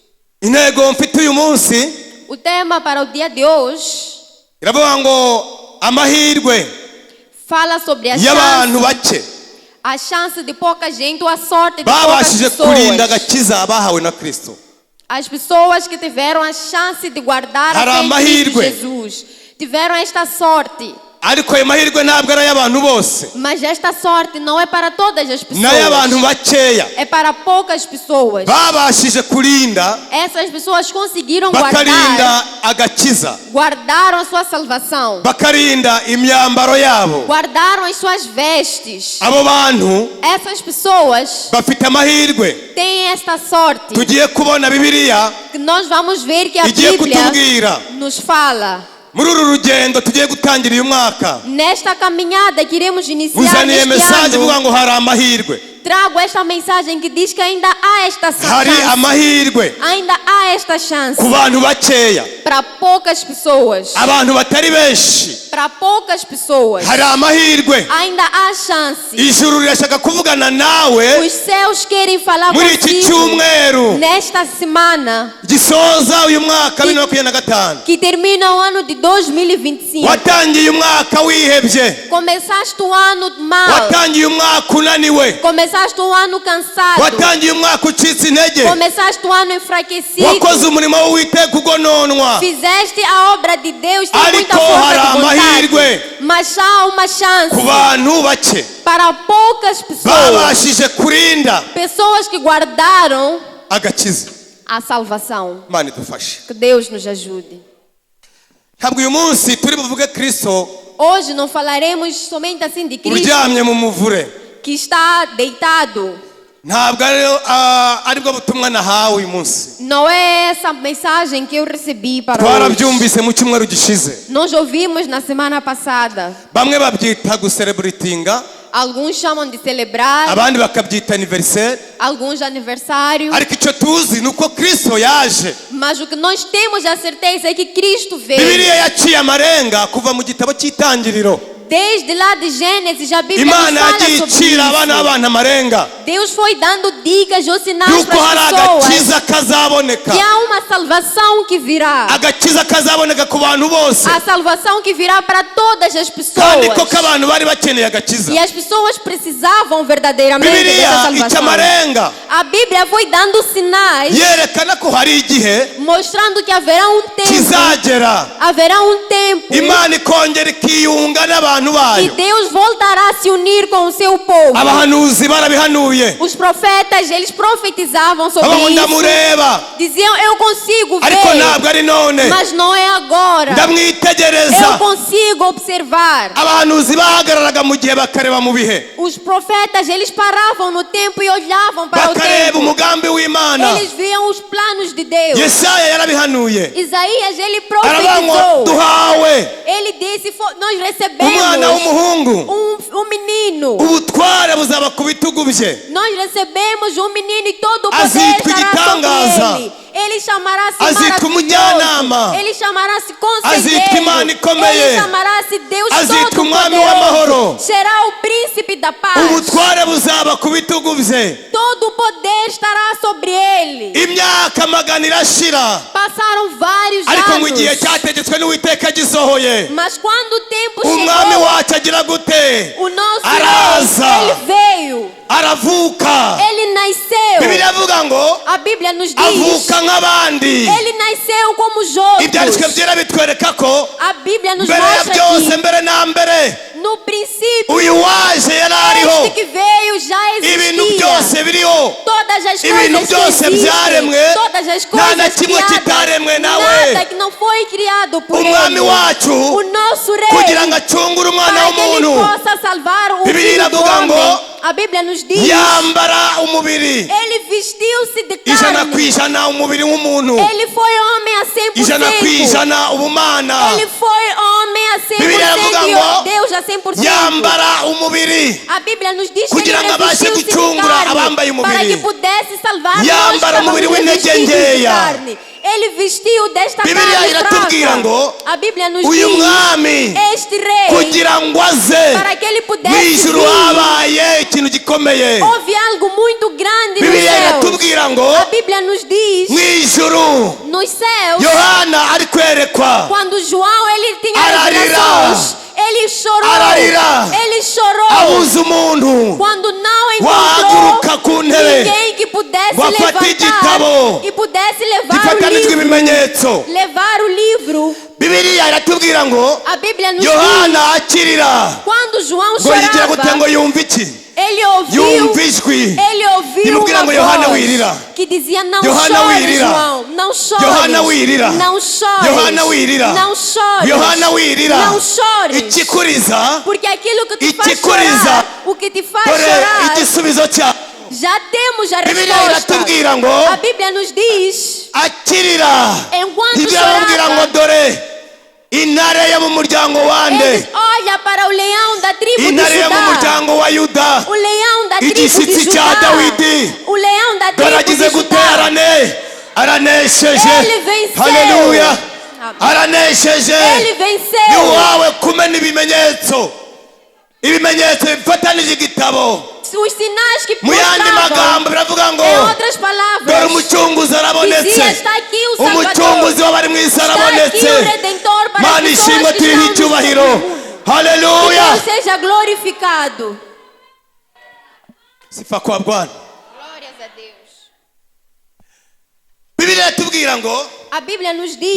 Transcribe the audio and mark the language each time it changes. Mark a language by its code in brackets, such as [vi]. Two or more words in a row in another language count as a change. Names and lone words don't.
[pt] O tema para o dia de hoje fala sobre a chance de pouca gente ou a sorte de poucas pessoas. As pessoas que tiveram a chance de guardar a fé em Cristo Jesus tiveram esta sorte. [rw] ariko ayo mahirwe ntabwo ari ay'abantu bose, [pt] Mas esta sorte não é para todas as pessoas. [rw] n'ay'abantu bakeya [pt] É para poucas pessoas. [rw] babashije kurinda [pt] Essas pessoas conseguiram [rw] bakarinda agakiza, [pt] guardaram a sua salvação, [rw] bakarinda imyambaro yabo. [pt] guardaram as suas vestes. [rw] Abo bantu [pt] Essas pessoas [rw] bafite amahirwe. [pt] têm esta sorte [rw] Tugiye kubona Bibiliya [pt] que nós vamos ver que a [rw] igiye [pt] Bíblia [rw] kutubwira [pt] nos fala. [rw] muri uru rugendo tugiye gutangira uyu mwaka. [pt] Nesta caminhada que iremos iniciar [rw] Uzaniye [pt] neste [rw] mesaje ivuga [pt] ano, [rw] ngo hari amahirwe, [pt] trago esta mensagem que diz que ainda há esta [rw] hari [pt] chance. [rw] amahirwe [pt] Ainda há esta chance [rw] ku bantu bakeya, [pt] para poucas pessoas. [rw] abantu batari benshi. [pt] Para poucas pessoas. [rw] Hari amahirwe. [pt] Ainda há chance. [rw] Ijuru rirashaka kuvugana nawe [pt] Os céus querem falar [rw] muri iki [pt] contigo [rw] cyumweru [pt] nesta semana [rw] gisoza uyu mwaka 2025. [pt] que termina o ano de 2025. [rw] Watangiye umwaka wihebye, [pt] Começaste o ano mal. [rw] watangiye umwaka unaniwe, [pt] Começaste o ano cansado. [rw] watangiye umwaka ucitse intege, [pt] Começaste o ano enfraquecido. [rw] wakoze umurimo w'Uwiteka ugononwa, [pt] Fizeste a obra de Deus, tem muita [rw] ariko [pt] força [rw] hari [pt] de vontade. [rw] amahirwe [pt] Mas há uma chance [rw] ku bantu bake [pt] para poucas pessoas. [rw] babashije kurinda [pt] Pessoas que guardaram [rw] agakiza. [pt] a salvação. [rw] Imana idufashe. [pt] Que Deus nos ajude. [rw] Ntabwo uyu munsi turi buvuge Kristo [pt] Hoje não falaremos somente assim de Cristo [rw] uryamye mu muvure. [pt] que está deitado. [rw] Ntabwo aribwo butumwa nahawe uyu munsi. [pt] Não é essa mensagem que eu recebi para hoje. [rw] Twarabyumvise mu cyumweru gishize. [pt] Nós ouvimos na semana passada. [rw] Bamwe babyita gucelebratinga, [pt] Alguns chamam de celebrar, [rw] abandi bakabyita anniversaire, [pt] alguns de aniversário. [rw] ariko icyo tuzi ni uko Kristo yaje. [pt] Mas o que nós temos a certeza é que Cristo veio. [rw] Bibiliya yaciye amarenga kuva mu gitabo cy'itangiriro. [pt] Desde lá de Gênesis, a Bíblia [rw] Imana [pt] nos fala [rw] yagiye [pt] sobre [rw] icira abana [pt] isso. [rw] b'abantu amarenga [pt] Deus foi dando dicas ou sinais [rw] yuko [pt] para [rw] hari [pt] as pessoas [rw] agakiza kazaboneka, [pt] que há uma salvação que virá. [rw] agakiza kazaboneka ku bantu bose, [pt] A salvação que virá para todas as [rw] kandi [pt] pessoas. [rw] koko abantu bari bakeneye agakiza. [pt] E as pessoas precisavam verdadeiramente dessa [rw] Bibiliya ica [pt] salvação. [rw] amarenga [pt] A Bíblia foi dando sinais, [rw] yerekana ko hari igihe [pt] mostrando que haverá um tempo, [rw] kizagera [pt] haverá um tempo [rw] Imana ikongera ikiyunga n'abantu [pt] e [rw] bayo. [pt] Deus voltará a se unir com o seu povo. [rw] Abahanuzi barabihanuye, [pt] Os profetas, eles profetizavam sobre [rw] abo [pt] isso. [rw] ndamureba [pt] Diziam, eu consigo [rw] ariko [pt] ver, [rw] ntabwo ari none, [pt] mas não é agora. Eu [rw] ndamwitegereza. [pt] consigo observar. [rw] Abahanuzi bahagararaga mu gihe bakareba mu bihe, [pt] Os profetas, eles paravam no tempo e olhavam para o [rw] bakareba [pt] tempo. [rw] umugambi w'Imana. [pt] Eles viam os planos de Deus. [rw] Yesaya yarabihanuye [pt] Isaías, ele [rw] aravuga ngo [pt] profetizou. [rw] duhawe [pt] Ele disse, nós [rw] umwana [pt] recebemos [rw] w'umuhungu, [pt] um menino. [rw] ubutware buzaba ku bitugu bye, [pt] Nós recebemos um menino e todo o poder [rw] Azitwa [pt] estará [rw] igitangaza. [pt] sobre ele. Ele chamará-se [rw] Azitwa umujyanama. [pt] maravilhoso. Ele chamará-se [rw] Azitwa Imana [pt] conselheiro. [rw] ikomeye. [pt] Ele chamará-se Deus [rw] Azitwa umwami w'amahoro. [pt] Todo-Poderoso. Será o príncipe da paz. [rw] ubutware buzaba ku bitugu bye. [pt] Todo o poder estará sobre ele. [rw] Imyaka magana irashira, [pt] Passaram vários [rw] ariko mu gihe [pt] anos. [rw] cyategetswe n'Uwiteka gisohoye, [pt] Mas quando o tempo [rw] umwami [pt] chegou, [rw] wacu agira gute? [pt] o nosso [rw] Araza. [pt] rei, ele veio. [rw] Aravuka. [pt] Ele nasceu. [rw] Bibiliya avuga ngo [pt] A Bíblia nos diz, [rw] avuka nk'abandi. [pt] ele nasceu como os outros. [rw] Ibyanditswe byera bitwereka ko [pt] A Bíblia nos [rw] mbere ya [pt] mostra [rw] byose, [pt] que [rw] mbere na mbere, [pt] no princípio [rw] uyu waje yari ariho. [pt] este que veio já [rw] Ibintu [pt] existia. [rw] byose biriho, [pt] Todas as [rw] ibintu [pt] coisas que [rw] byose [pt] existem, [rw] byaremwe, [pt] todas as [rw] nta na [pt] coisas [rw] kimwe kitaremwe [pt] criadas, [rw] nawe. [pt] nada que não foi criado por [rw] Umwami [pt] ele. [rw] wacu [pt] O nosso rei, [rw] kugira ngo acungure umwana [pt] para que ele [rw] w'umuntu, [pt] possa salvar o [rw] Bibiliya [pt] filho do [rw] iravuga ngo [pt] homem. A Bíblia nos diz, [rw] yambara umubiri [pt] ele vestiu-se de [rw] ijana ku [pt] carne. [rw] ijana, umubiri w'umuntu [pt] Ele foi homem a 100%. [rw] ijana ku ijana, ubumana. [pt] Ele foi homem a 100% [rw] Bíblia iravuga [pt] e [rw] ngo [pt] Deus a 100%. [rw] yambara umubiri [pt] A Bíblia nos diz que ele [rw] kugira ngo abashe [pt] revestiu-se de [rw] gucungura [pt] carne [rw] abambaye umubiri. [pt] para que pudesse salvar nós [rw] Yambara [pt] que [rw] umubiri [pt] estávamos [rw] w'intege [pt] revestidos de [rw] nkeya. [pt] carne. Ele vestiu desta [rw] Bibiliya [pt] carne [rw] iratubwira ngo [pt] fraca. A Bíblia nos [rw] uyu [pt] diz, [rw] mwami [pt] este rei, [rw] kugira ngo aze [pt] para que ele [rw] mu [pt] pudesse [rw] ijuru [pt] vir, [rw] habaye ikintu gikomeye. [pt] houve algo muito grande nos [rw] Bibiliya [pt] céus. [rw] iratubwira ngo [pt] A Bíblia nos diz, [rw] mu ijuru [pt] nos céus, [rw] Yohana ari kwerekwa, [pt] quando João ele tinha [rw] Ararira. [pt] revelações, ele chorou. [rw] Ararira. [pt] Ele chorou. [rw] abuze umuntu [pt] Quando não [rw] wahaguruka [pt] encontrou [rw] ku ntebe [pt] ninguém que pudesse [rw] ngo afate [pt] levantar [rw] igitabo [pt] e pudesse levar o [rw] gifatanijwe [pt] livro, [rw] ibimenyetso. [pt] levar o livro. [rw] Bibiliya iratubwira ngo [pt] A Bíblia nos diz, [rw] Yohana akirira [pt] quando João [rw] ngo yigira gute ngo [pt] chorava, [rw] yumve iki? [pt] ele ouviu [rw] Yumva ijwi rimubwira ngo Yohana wirira. [pt] uma voz que dizia, não [rw] Yohana [pt] chores, [rw] wirira. [pt] João, não chores, [rw] Yohana wirira. [pt] não chores, [rw] Yohana wirira. [pt] não chores, [rw] Yohana wirira. [pt] não chores, [rw] Ikikuriza [pt] porque aquilo que te faz [rw] Ikikuriza. [pt] chorar, o que te faz [rw] dore [pt] chorar, [rw] igisubizo cya [pt] já temos a [rw] Bibiliya [pt] resposta. [rw] iratubwira ngo [pt] A Bíblia nos diz, [rw] akirira [pt] enquanto [rw] ibyamubwira ngo [pt] chorava, [rw] dore intare yo mu muryango wande, [pt] eles olham para o leão da tribo de [rw] intare yo mu [pt] Judá, [rw] muryango wa Yuda, [pt] o leão da tribo de [rw] igishyitsi cya [pt] Judá, [rw] Dawidi, [pt] o leão da [rw] dore [pt] tribo de [rw] agize [pt] Judá. [rw] guterane, aranesheje. [pt] Ele venceu. [rw] Haleluya, [pt] Amém. [rw] aranesheje. [pt] Ele [rw] Ni [pt] venceu. [rw] wawe kumena ibimenyetso bifatanije igitabo. [pt] Os sinais que [rw] Mu yandi [pt] mostravam, [rw] magambo biravuga ngo [pt] em outras [rw] dore [pt] palavras, [rw] umucunguzi arabonetse, [pt] dizia, está aqui o Salvador, [rw] umucunguzi w'abari mu isi [pt] está aqui [rw] arabonetse. [pt] o Redentor para [rw] Mana [pt] as [rw] ishimwe [pt] pessoas que [rw] turiho [pt] estão no [rw] icyubahiro. [pt] mundo. Que [rw] Haleluya, [pt] Deus seja glorificado. [sw] sifa kwa Bwana. [pt] Glórias a Deus. [rw] Bibiliya iratubwira ngo [pt] A Bíblia nos diz